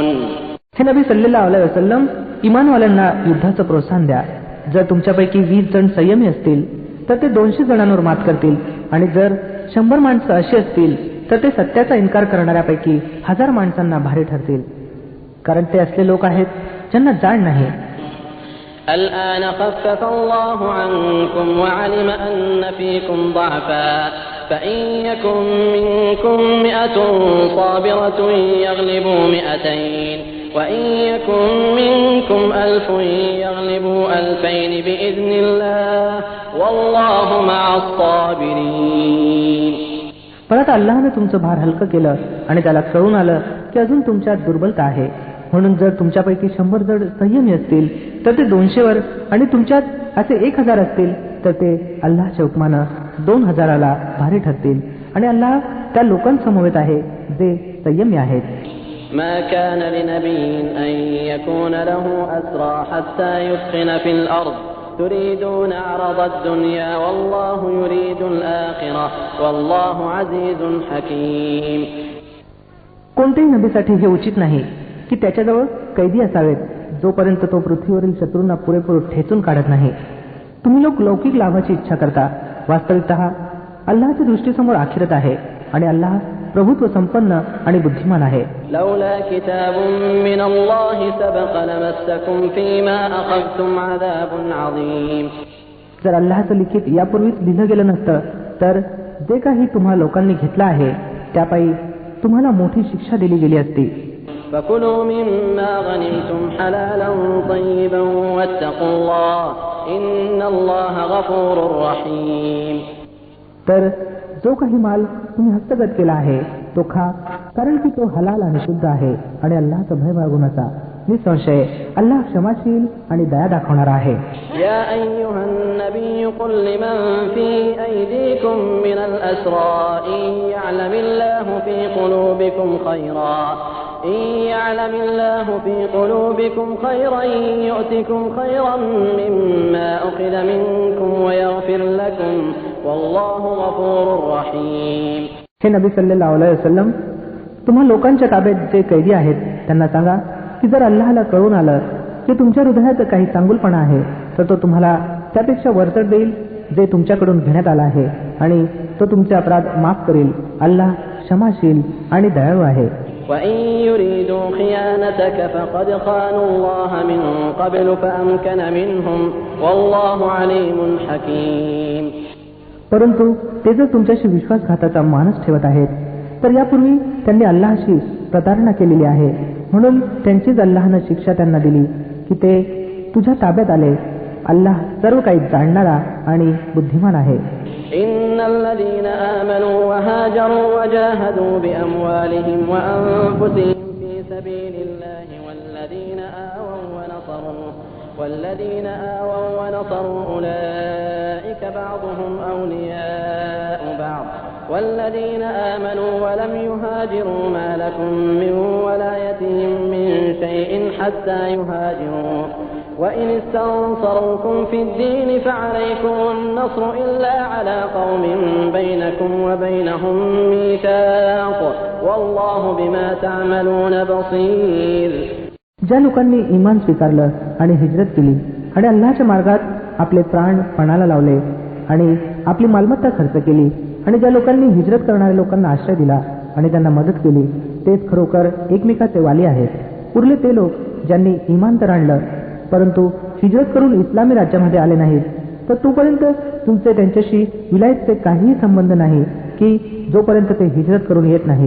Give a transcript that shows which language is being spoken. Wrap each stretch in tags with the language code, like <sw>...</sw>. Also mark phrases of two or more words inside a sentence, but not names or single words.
<mr>हे नबी</mr> <ar>صلى الله عليه وسلم,</ar> <mr>इमानवाल्यांना युद्धाचं प्रोत्साहन द्या. जर तुमच्यापैकी 20 जण संयमी असतील तर ते 200 जणांवर मात करतील आणि जर 100 माणसं अशी असतील तर ते सत्याचा इन्कार करणाऱ्यापैकी 1000 माणसांना भारी ठरतील. कारण ते असले लोक आहेत ज्यांना जाण नाही.</mr> <ar>الآن خفف الله عنكم وعلم أن فيكم ضعفا فإن يكن منكم 100 صابرة يغلبوا 200 وإن يكن منكم 1000 يغلبوا 2000 بإذن الله والله مع الصابرين.</ar> <mr>परत अल्लाहने तुमचं भार हलकं केलं आणि त्याला कळून आलं की अजून तुमच्यात दुर्बलता आहे. म्हणून जर तुमच्यापैकी 100 जण संयमी असतील तर ते 200 वर आणि तुमच्यात असे 1000 असतील तर ते अल्लाहच्या हुकमानं 2000ला भारी ठरतील आणि अल्लाह त्या लोकांसमवेत आहे जे संयमी आहेत.</mr> <ar>ما كان لنبي أن يكون له أسرى حتى يثخن في الأرض تريدون عرض الدنيا والله يريد الآخرة والله عزيز حكيم.</ar> <mr>कोणत्याही नबीसाठी हे उचित नाही की त्याच्याजवळ कैदी असावेत जोपर्यंत तो पृथ्वीवरील शत्रूंना पुरेपूर ठेचून काढत नाही. तुम्ही लोक लौकिक लाभाची इच्छा करता. वास्तविकतः अल्लाहच्या दृष्टीसमोर आखिरत आहे आणि अल्लाह प्रभुत्व संपन्न आणि बुद्धिमान आहे.</mr> <ar>لولا كتاب من الله سبق لمسكم فيما أخذتم عذاب عظيم.</ar> <mr>जर अल्लाहचं लिखित यापूर्वीच लिहिलं गेलं नसतं तर जे काही तुम्हा लोकांनी घेतलं आहे त्यापायी तुम्हाला मोठी शिक्षा दिली गेली असती.</mr> <ar>فكلوا مما غنمتم حلالا طيبا واتقوا الله إن الله غفور رحيم.</ar> <mr>तर जो काही माल तुम्ही हस्तगत केला आहे तो खा, कारण की तो हलाल आणि शुद्ध आहे आणि अल्लाहचा भय बाळगून असा. निसंशय अल्लाह क्षमाशील आणि दया दाखवणारा आहे.</mr> <ar>يا أيها النبي قل لمن في أيديكم من الأسرى إن يعلم الله في قلوبكم خيرا يؤتكم خيرا مما أخذ منكم ويغفر لكم والله غفور رحيم.</ar> <mr>हे नबी</mr> <ar>صلى الله عليه وسلم,</ar> <mr>तुम्हा लोकांच्या ताब्यात जे कैदी आहेत त्यांना सांगा की जर अल्लाहला कळून आलं की तुमच्या हृदयात काही चांगुलपणा आहे तर तो तुम्हाला त्यापेक्षा वरचढ देईल जे तुमच्याकडून घेण्यात आलं आहे आणि तो तुमचे अपराध माफ करेल. अल्लाह क्षमाशील आणि दयाळू आहे.</mr> <ar>وإن يريدوا خيانتك فقد خانوا الله من قبل فأمكن منهم والله عليم حكيم.</ar> <mr>परंतु ते जर तुमच्याशी विश्वासघाताचा मानस ठेवत आहेत तर यापूर्वी त्यांनी अल्लाहशी प्रतारणा केलेली आहे, म्हणून त्यांचीच अल्लाहनं शिक्षा त्यांना दिली की ते तुझ्या ताब्यात आले. अल्लाह सर्व काही जाणणारा आणि बुद्धिमान आहे.</mr> <ar>إن الذين آمنوا وهاجروا وجاهدوا بأموالهم وأنفسهم في سبيل الله والذين آووا ونصروا أولئك بعضهم أولياء بعض والذين آمنوا ولم يهاجروا ما لكم من ولايتهم من شيء حتى يهاجروا وإن استنصروكم في الدين فعليكم النصر إلا على قوم بينكم وبينهم ميثاق والله بما تعملون بصير.</ar> <mr>ज्या लोकांनी इमान स्वीकारलं आणि हिजरत केली आणि अल्लाहच्या मार्गात आपले प्राण पणाला लावले आणि आपली मालमत्ता खर्च केली आणि ज्या लोकांनी हिजरत करणाऱ्या लोकांना आश्रय दिला आणि त्यांना मदत केली तेच खरोखर एकमेकाचे वाली आहेत. उरले ते लोक ज्यांनी इमान तर आणलं परंतु हिजरत करून इस्लामी राज्यामध्ये आले नाहीत तर तोपर्यंत तुमचे त्यांच्याशी विलायतचे काहीही संबंध नाही की जोपर्यंत ते हिजरत करून येत नाहीत.</mr>